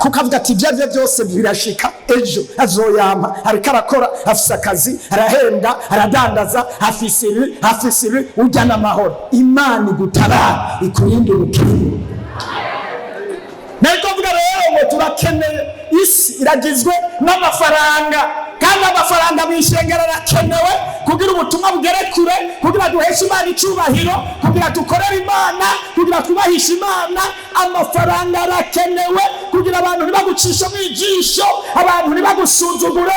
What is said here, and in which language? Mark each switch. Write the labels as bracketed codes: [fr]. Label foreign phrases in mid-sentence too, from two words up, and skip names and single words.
[rn] kuko avuga ati ibyo byose birashika ejo azoyampa, ariko arakora, afise akazi, arahembwa, aradandaza, afise ibi ujya n'amahoro. Imana igutabara ikurinde ubukene. Niko mvuga rero ngo turakeneye, isi iragizwe n'amafaranga, kandi amafaranga mwishengera arakenewe kugira ubutumwa bugere kure, kugira duheshe Imana icyubahiro, kugira dukorere Imana, kugira twubahishe Imana. Amafaranga arakenewe kugira abantu ntibagucishe mu ijisho, abantu ntibagusuzugure.